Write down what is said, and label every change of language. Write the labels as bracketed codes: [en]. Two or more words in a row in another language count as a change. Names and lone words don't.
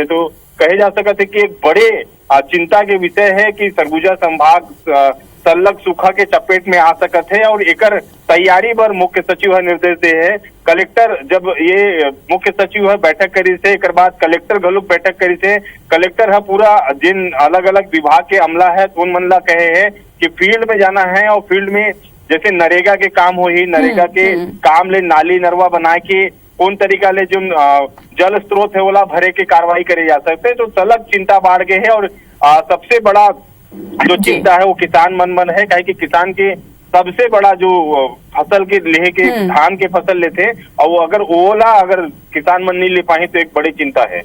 [hne] तो कहे जा सकते कि एक बड़े चिंता के विषय है कि सरगुजा संभाग सल्लग सूखा के चपेट में आ सकत है और एकर तैयारी पर मुख्य सचिव निर्देश दे है। कलेक्टर जब ये मुख्य सचिव बैठक करी से, एक बाद कलेक्टर घलोक बैठक करी से, कलेक्टर है पूरा जिन अलग अलग विभाग के अमला है तो उन मन ला कहे है कि फील्ड में जाना है और फील्ड में जैसे नरेगा के काम हो ही नरेगा के काम ले नाली नरवा बनाए के कौन तरीका ले जो जल स्रोत है वो भरे के कार्रवाई करे जा सकते। तो सलग चिंता बढ़ गए है और सबसे बड़ा जो चिंता है वो किसान मन है, काहे कि किसान के सबसे बड़ा जो फसल के लेके धान के फसल लेते हैं, और वो अगर ओला अगर किसान मन नहीं ले पाए तो एक बड़ी चिंता है।